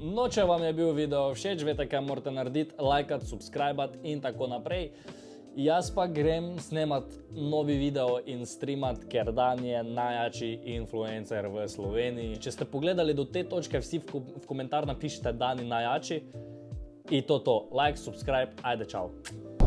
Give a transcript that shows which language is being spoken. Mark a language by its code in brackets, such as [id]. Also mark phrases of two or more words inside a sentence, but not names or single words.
[sl] No, če vam je bil video všeč, veste, kaj morate narediti, lajkat, subscribat in tako naprej. Jaz pa grem snemat novi video in streamat, ker Dan je najjači influencer v Sloveniji. Če ste pogledali do te točke, vsi v komentar napišite Dan je najjači. In to, [en] like, subscribe, [sl] ajde, čau.